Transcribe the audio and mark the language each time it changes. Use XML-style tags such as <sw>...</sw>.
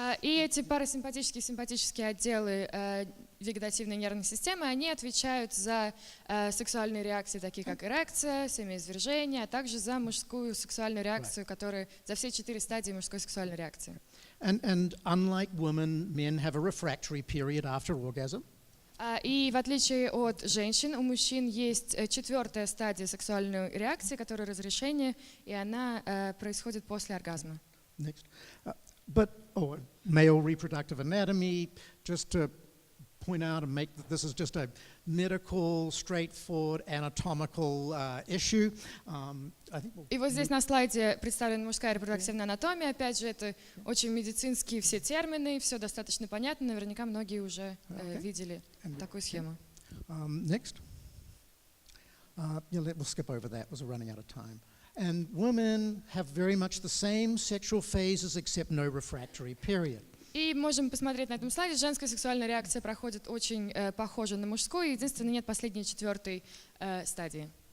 <ru>И эти парасимпатические и симпатические отделы вегетативной нервной системы, они отвечают за сексуальные реакции, такие как эрекция, семяизвержение, а также за мужскую сексуальную реакцию, которая за все 4 стадии мужской сексуальной реакции.</ru> <en>And unlike women, men have a refractory period after orgasm.</en> <ru>И в отличие от женщин, у мужчин есть 4-я стадия сексуальной реакции, которая разрешение, и она происходит после оргазма.</ru> <en>Next. But male reproductive anatomy, just to point out and make that this is just a medical, straightforward, anatomical issue.</en> <ru>И вот здесь на слайде представлена мужская репродуктивная анатомия. Опять же, это очень медицинские все термины, все достаточно понятно. Наверняка многие уже видели такую схему.</ru> <en>Next. We'll skip over that, we're running out of time. And women have very much the same sexual phases except no refractory period.</en> <ru>И можем посмотреть на этом слайде, женская сексуальная реакция проходит очень похоже на мужскую, единственное, нет последней четвертой стадии.</ru>